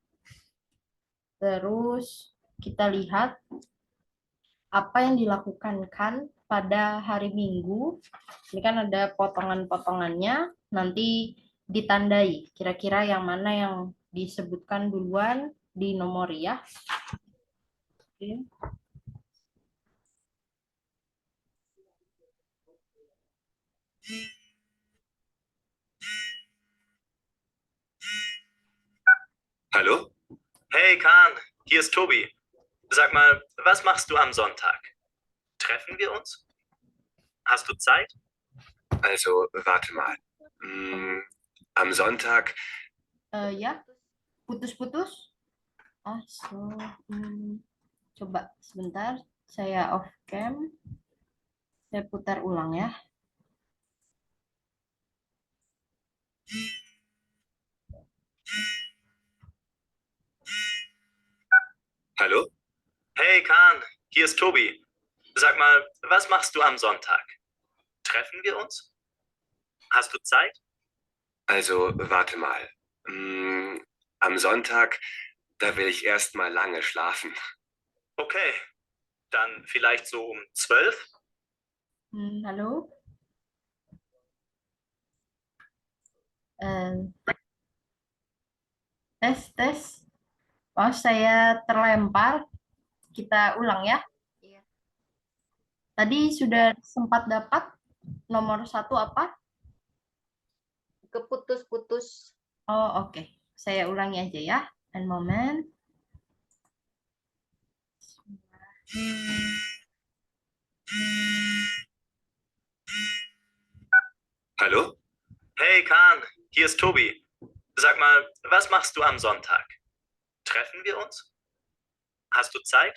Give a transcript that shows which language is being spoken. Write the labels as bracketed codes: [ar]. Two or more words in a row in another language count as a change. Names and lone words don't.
[id] Terus kita lihat apa yang dilakukan kan pada hari Minggu. Ini kan ada potongan-potongannya, nanti ditandai. Kira-kira yang mana yang disebutkan duluan di nomor ya. Oke. [de] Hallo? Hey Kahn, hier ist Tobi. Sag mal, was machst du am Sonntag? Treffen wir uns? Hast du Zeit? Also, warte mal. Am Sonntag, [id] Ya, putus-putus. Coba sebentar, saya [en] off cam. [id] Saya putar ulang ya. [de] hallo? Hey Kahn, hier ist Tobi. Sag mal, was machst du am Sonntag? Treffen wir uns? Hast du Zeit? Also, warte mal. Am Sonntag, da will ich erst mal lange schlafen. Okay, dann vielleicht so um 12? [id] Halo. Tes. Oh, saya terlempar. Kita ulang ya. Iya. Tadi sudah sempat dapat nomor 1 apa? Keputus-putus. Oh, oke. Saya ulangi aja ya. [en] One moment. [de] Hallo? Hey Kahn, hier ist Tobi. Sag mal, was machst du am Sonntag? Treffen wir uns? Hast du Zeit?